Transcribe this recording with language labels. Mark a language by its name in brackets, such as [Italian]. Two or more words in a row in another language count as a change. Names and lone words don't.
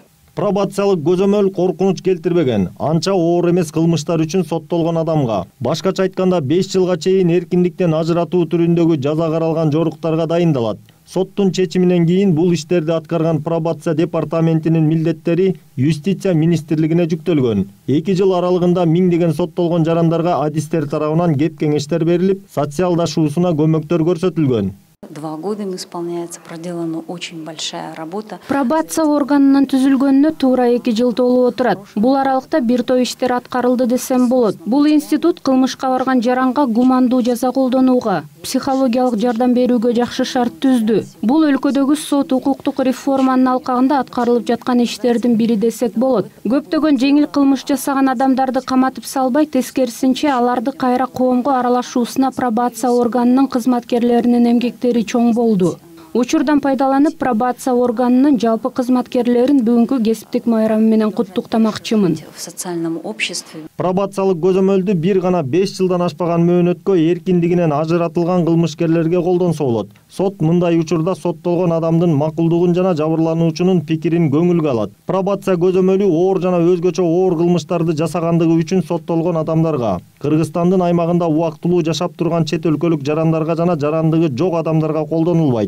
[Kyrgyz] Пробациялык көзөмөл коркунуч келтирбеген, анча оор эмес кылмыштар үчүн соттолгон адамга, башкача айтканда 5 жылга чейин эркиндиктен ажыратуу түрүндөгү жаза каралган жоруктарга дайындалат. Соттун чечиминен кийин бул иштерди аткарган пробация департаментинин милдеттери Юстиция министрлигине жүктөлгөн. 2 жыл аралыгында миңдеген соттолгон жарандарга адистер тарабынан кеп кеңештер берилип, социалдашуусуна көмөктөр көрсөтүлгөн. [Russian] 2 года им исполняется, проделана очень большая работа. [Kyrgyz] Пробация органынын түзүлгөнүнө туура 2 жыл толуп отурат. Бул аралыкта бир топ иштер аткарылды десем болот. Бул институт кылмышка барган жаранга гумандуу жаза колдонууга, психологиялык жардам берүүгө жакшы шарт түздү. Бул өлкөдөгү сот укуктук реформанын алкагында аткарылып жаткан иштердин бири десек болот. Көптөгөн жеңил кылмыш жасаган адамдарды каматып салбай, тескерисинче аларды кайра коомго аралашуусуна пробация органынын кызматкерлеринин эмгектери чоң болду. Учурдан пайдаланып, пробация органынын жалпы кызматкерлерин бүгүнкү кесиптик майрамы менен куттуктамакчымын. [Russian] В социальном обществе. [Kyrgyz] Пробациялык көзөмөлдү бир гана 5 жылдан ашпаган мөөнөткө эркиндигинен ажыратылган кылмышкерлерге колдонсо болот. Сот мындай учурда соттолгон адамдын макулдугун жана жабырлануучунун пикирин көңүлгө алат. Пробация көзөмөлү оор жана өзгөчө оор кылмыштарды жасагандыгы үчүн соттолгон адамдарга, Кыргызстандын аймагында убактылуу жашап турган чет өлкөлүк жарандарга жана жарандыгы жок адамдарга колдонулбайт.